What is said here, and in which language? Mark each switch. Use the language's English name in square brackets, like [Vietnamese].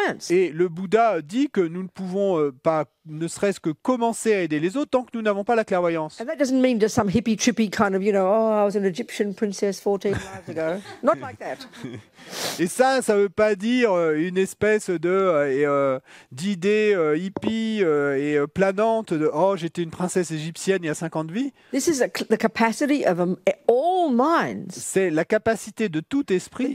[French] Et le Bouddha dit que nous ne pouvons pas, ne serait-ce que commencer à aider les autres tant que nous n'avons pas la clairvoyance. [English] And that doesn't mean just some hippie trippy kind of, I was an Egyptian princess 14 lives ago. Not like that. [French] Et ça veut pas dire une espèce d'idée hippie et planante de j'étais une princesse égyptienne il y a 50 vies. [English] This is the capacity of all minds. [French] C'est la capacité de tout esprit